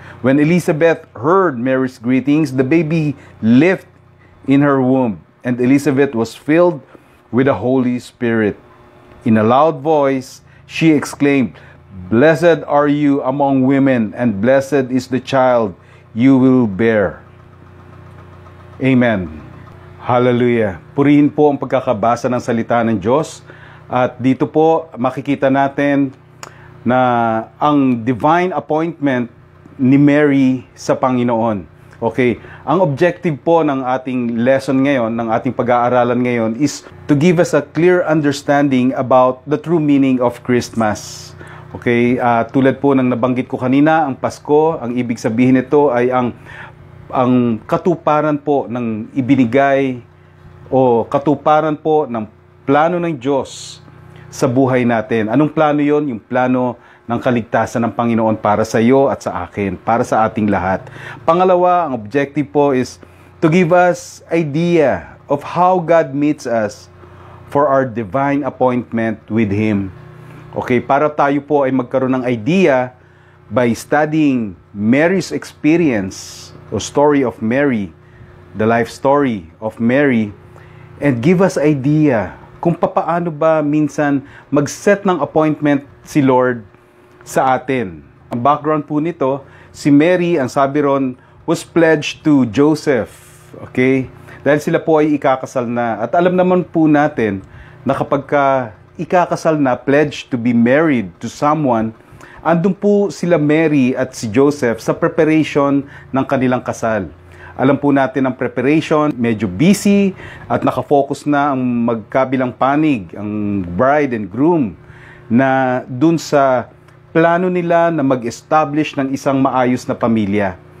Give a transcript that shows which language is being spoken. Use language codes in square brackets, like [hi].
[en] When Elizabeth heard Mary's greetings, the baby leaped in her womb, and Elizabeth was filled with the Holy Spirit. In a loud voice, she exclaimed, "Blessed are you among women, and blessed is the child you will bear." Amen. Hallelujah. [tl] Purihin po ang pagkakabasa ng salita ng Diyos. At dito po makikita natin na ang divine appointment ni Mary sa Panginoon. [en] Okay, [tl] ang objective po ng ating lesson ngayon, ng ating pag-aaralan ngayon, [en] is to give us a clear understanding about the true meaning of Christmas. [tl] Okay, tulad po ng nabanggit ko kanina, ang Pasko, ang ibig sabihin nito ay ang katuparan po ng ibinigay o katuparan po ng plano ng Diyos sa buhay natin. Anong plano yon? Yung plano ng kaligtasan ng Panginoon para sa iyo at sa akin, para sa ating lahat. Pangalawa, ang objective po [en] is to give us idea of how God meets us for our divine appointment with Him. Okay, [tl] para tayo po ay magkaroon ng [en] idea by studying Mary's experience o story of Mary, the life story of Mary, and give us idea [tl] kung papaano ba minsan mag-set ng appointment si Lord sa atin. Ang background po nito, si Mary, ang sabi ron, [en] was pledged to Joseph. [tl] Okay? Dahil sila po ay ikakasal na. At alam naman po natin na kapag ikakasal na, [en] pledged to be married to someone, [tl] andun po sila Mary at si Joseph sa preparation ng kanilang kasal. Alam po natin ang preparation, medyo busy at nakafocus na ang magkabilang panig, ang [en] bride and groom, [tl] na dun sa plano nila na mag-establish ng isang maayos na pamilya.